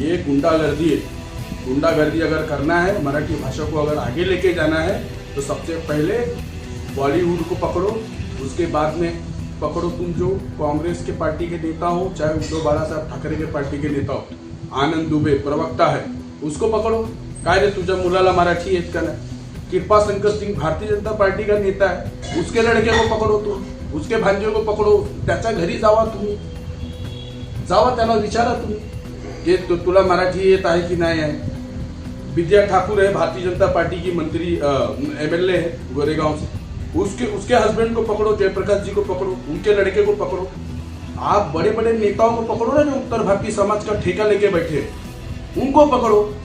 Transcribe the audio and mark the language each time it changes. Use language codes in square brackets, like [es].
[hi] ये गुंडागर्दी है। गुंडागर्दी अगर करना है, मराठी भाषा को अगर आगे लेके जाना है, तो सबसे पहले बॉलीवुड को पकड़ो, उसके बाद में पकड़ो तुम जो कांग्रेस के पार्टी के नेता हो, चाहे उद्धव बाला साहब ठाकरे के पार्टी के नेता हो, आनंद दुबे प्रवक्ता है, उसको पकड़ो। [mr] काय रे तुझ्या मुलाला मराठी येत का नाही? [hi] कृपा शंकर सिंह भारतीय जनता पार्टी का नेता है, उसके लड़के को पकड़ो, [mr] तुम उसके भांजे को पकड़ो, त्याच्या घरी जावा, तुम्ही जावा, त्याला विचारा तुम्ही की तुला मराठी येत आहे की नाही आहे। [hi] विद्या ठाकुर है, भारतीय जनता पार्टी की मंत्री MLA है गोरेगांव से, उसके हस्बैंड को पकड़ो, जयप्रकाश जी को पकड़ो, उनके लड़के को पकड़ो। आप बड़े बड़े नेताओं को पकड़ो ना, जो उत्तर भारतीय समाज का ठेका लेके बैठे हैं, उनको पकड़ो।